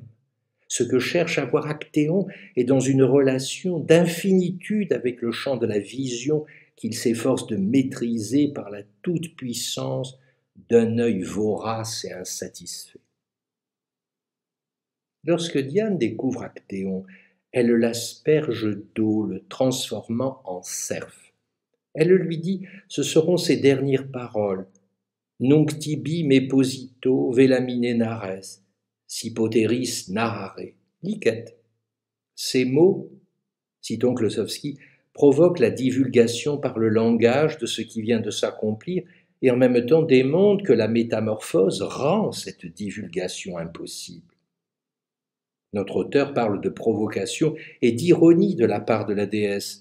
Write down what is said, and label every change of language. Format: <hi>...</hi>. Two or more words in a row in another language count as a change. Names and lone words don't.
<fr>Ce que cherche à voir Actéon est dans une relation d'infinitude avec le champ de la vision qu'il s'efforce de maîtriser par la toute-puissance d'un œil vorace et insatisfait. Lorsque Diane découvre Actéon, elle l'asperge d'eau, le transformant en cerf. Elle lui dit, ce seront ses dernières paroles.</fr> <la>Nunc tibi me posito velamine nares, sipoteris narrare, licet.</la> <fr>Ces mots, citons Klossowski, provoquent la divulgation par le langage de ce qui vient de s'accomplir et en même temps démontrent que la métamorphose rend cette divulgation impossible. Notre auteur parle de provocation et d'ironie de la part de la déesse.</fr>